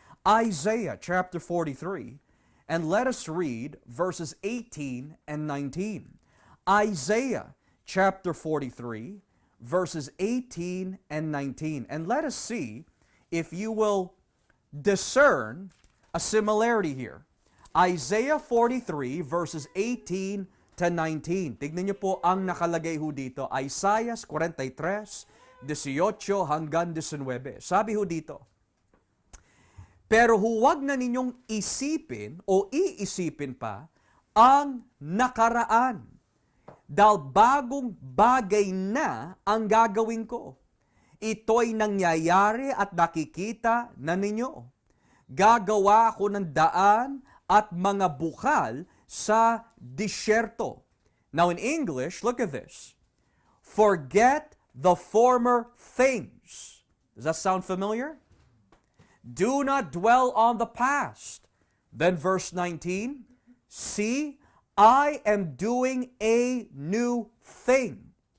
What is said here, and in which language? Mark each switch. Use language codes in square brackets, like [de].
[en] Isaiah, chapter 43. And let us read verses 18 and 19. Isaiah, chapter 43, verses 18 and 19. And let us see if you will discern a similarity here. Isaiah 43, verses 18 to 19. [tl] Tignan niyo po ang nakalagay ho dito. Isaiah 43, 18 hanggang 19. Sabi ho dito, pero huwag na ninyong isipin o iisipin pa ang nakaraan, dahil bagong bagay na ang gagawin ko. Ito'y nangyayari at nakikita na ninyo. Gagawa ko ng daan at mga bukal sa disyerto. [en] Now in English, look at this. Forget the former things. Does that sound familiar? Do not dwell on the past. Then verse 19, see, I am doing a new thing.